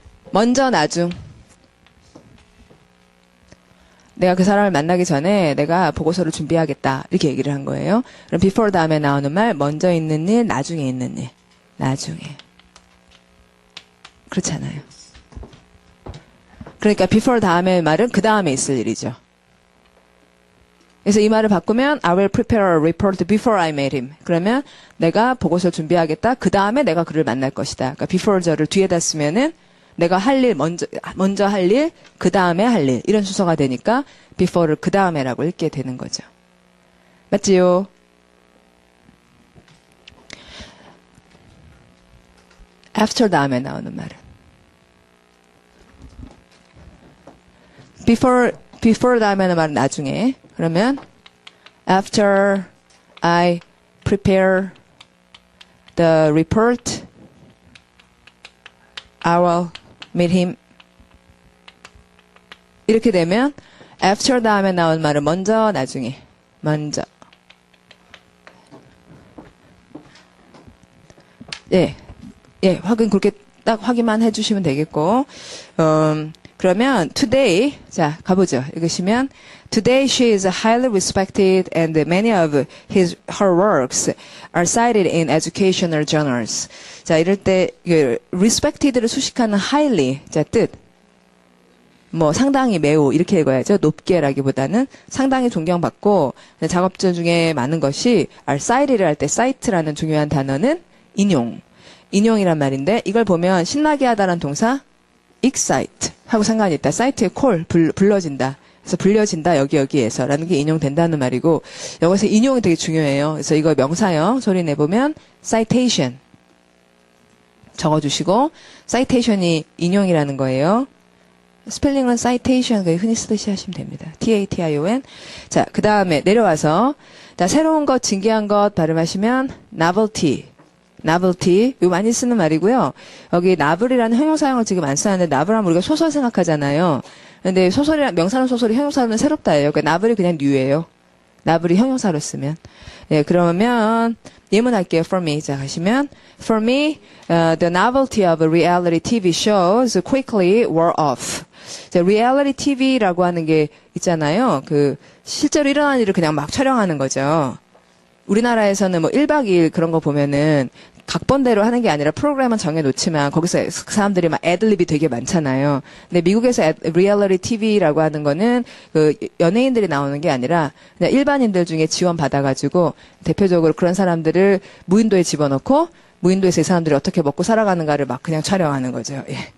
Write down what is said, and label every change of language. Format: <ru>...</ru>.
<ko>먼저 나중 내가 그 사람을 만나기 전에 내가 보고서를 준비하겠다 이렇게 얘기를 한 거예요. 그럼 before 다음에 나오는 말 먼저 있는 일 나중에 있는 일 나중에 그렇잖아요. 그러니까 before 다음에 말은 그 다음에 있을 일이죠.</ko> <en>그래서 이 말을 바꾸면 I will prepare a report before I meet him.</en> <ko>그러면 내가 보고서를 준비하겠다. 그 다음에 내가 그를 만날 것이다. 그러니까 before 저를 뒤에다 쓰면은 내가 할 일, 먼저 할 일, 그 다음에 할 일. 이런 순서가 되니까 before를 그 다음에라고 읽게 되는 거죠. 맞지요? after 다음에 나오는 말은 before 다음에는 말은 나중에. 그러면</ko> <en>after I prepare the report, I will meet him.</en> <ko>이렇게 되면 after 다음에 나온 말은 먼저, 나중에. 먼저. 예, 확인 그렇게 딱 확인만 해주시면 되겠고, 그러면 today 자 가보죠. 읽으시면</ko> <en>today she is highly respected and many of her works are cited in educational journals.</en> <ko>자 이럴 때 respected를 수식하는 highly 자 뜻. 뭐 상당히 매우 이렇게 읽어야죠. 높게라기보다는 상당히 존경받고 작업들 중에 많은 것이 are cited를 할 때 cite라는 중요한 단어는 인용이란 말인데 이걸 보면 신나게 하다라는 동사 excite 하고 상관이 있다. 사이트에 call 불러진다. 그래서 불려진다 여기에서 라는 게 인용된다는 말이고 여기서 인용이 되게 중요해요. 그래서 이거 명사형 소리 내보면 citation 적어주시고 citation이 인용이라는 거예요. 스펠링은 citation 흔히 쓰듯이 하시면 됩니다.</ko> <en>T-A-T-I-O-N.</en> <ko>자, 그 다음에 내려와서 자 새로운 것, 진기한 것 발음하시면 novelty. 이거 많이 쓰는 말이고요. 여기 나블이라는 형용사형을 지금 안 쓰는데 나블하면 우리가 소설 생각하잖아요. 근데 소설이랑 명사는 소설이 형용사는 새롭다예요. 그러니까 나블이 그냥 new예요. 나블이 형용사로 쓰면. 예, 그러면 예문할게요.</ko> <en>For me.</en> <ko>자, 가시면</ko> <en>For me, the novelty of reality TV shows quickly wore off.</en> <ko>자, reality TV라고 하는 게 있잖아요. 그 실제로 일어나는 일을 그냥 막 촬영하는 거죠. 우리나라에서는 뭐 1박 2일 그런 거 보면은 각본대로 하는 게 아니라 프로그램은 정해놓지만 거기서 그 사람들이 막 애들립이 되게 많잖아요. 근데 미국에서 리얼리티 TV라고 하는 거는 그 연예인들이 나오는 게 아니라 그냥 일반인들 중에 지원 받아가지고 대표적으로 그런 사람들을 무인도에 집어넣고 무인도에서 이 사람들이 어떻게 먹고 살아가는가를 막 그냥 촬영하는 거죠. 예.</ko>